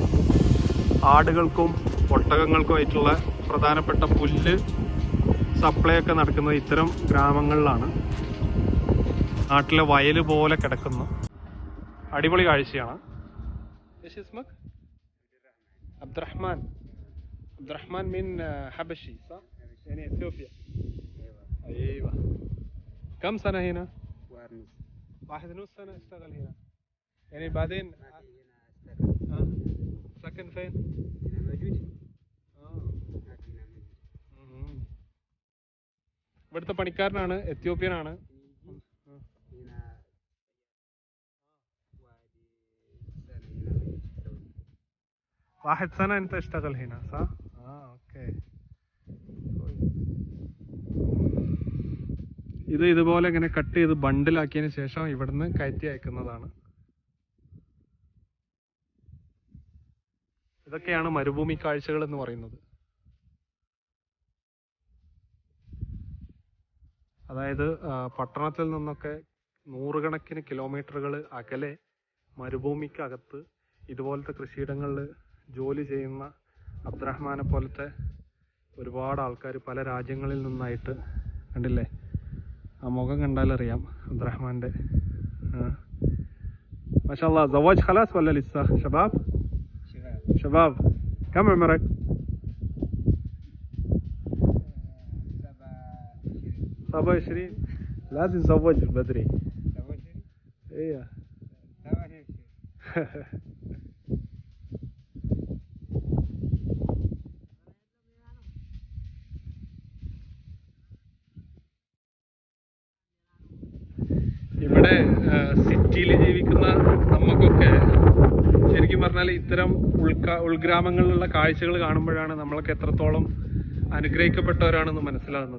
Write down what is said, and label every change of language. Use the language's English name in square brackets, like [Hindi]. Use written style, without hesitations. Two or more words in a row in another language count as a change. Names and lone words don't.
[Malayalam] ആടുകൾക്കും ഒട്ടകങ്ങൾക്കും ആയിട്ടുള്ള പ്രധാനപ്പെട്ട പുല്ല് സപ്ലൈ ഒക്കെ നടക്കുന്നത് ഇത്തരം ഗ്രാമങ്ങളിലാണ്. നാട്ടിലെ വയല് പോലെ കിടക്കുന്നു. അടിപൊളി കാഴ്ചയാണ്. അബ്ദുറഹ്മാൻ അബ്ദുറഹ്മാൻ [Arabic] من حبشي يعني اثيوبيا. ايوه كم سنه هنا؟ 1.5 سنه اشتغل هنا. يعني بعدين سكن فين؟ هنا موجود. [Malayalam] ഇവിടുത്തെ പണിക്കാരനാണ്, എത്യോപ്യനാണ്. [Arabic] واحد سنة أنت اشتغل هنا صح؟ اوكي. [Malayalam] ഇത് ഇതുപോലെ ഇങ്ങനെ കട്ട് ചെയ്ത് ബണ്ടിലാക്കിയതിന് ശേഷം ഇവിടുന്ന് കയറ്റി അയക്കുന്നതാണ്. ഇതൊക്കെയാണ് മരുഭൂമി കാഴ്ചകൾ എന്ന് പറയുന്നത്. അതായത് പട്ടണത്തിൽ നിന്നൊക്കെ 100 കണക്കിന് കിലോമീറ്ററുകൾ അകലെ മരുഭൂമിക്കകത്ത് ഇതുപോലത്തെ കൃഷിയിടങ്ങളിൽ ജോലി ചെയ്യുന്ന അബ്ദുറഹ്മാനെ പോലത്തെ ഒരുപാട് ആൾക്കാർ പല രാജ്യങ്ങളിൽ നിന്നായിട്ട്. കണ്ടില്ലേ, ആ മുഖം കണ്ടാലറിയാം അബ്ദുറഹ്മാൻ്റെ. മാഷാഅല്ലാ. [Arabic] زواج خلاص ولا لسه شباب؟ شباب كم عمرك؟ 27. لازم نزوج بدري. [Malayalam] ايه ഇവിടെ സിറ്റിയിൽ ജീവിക്കുന്ന നമുക്കൊക്കെ ശരിക്കും പറഞ്ഞാൽ ഇത്തരം ഉൾഗ്രാമങ്ങളിലുള്ള കാഴ്ചകൾ കാണുമ്പോഴാണ് നമ്മളൊക്കെ എത്രത്തോളം അനുഗ്രഹിക്കപ്പെട്ടവരാണെന്ന് മനസ്സിലാകുന്നത്.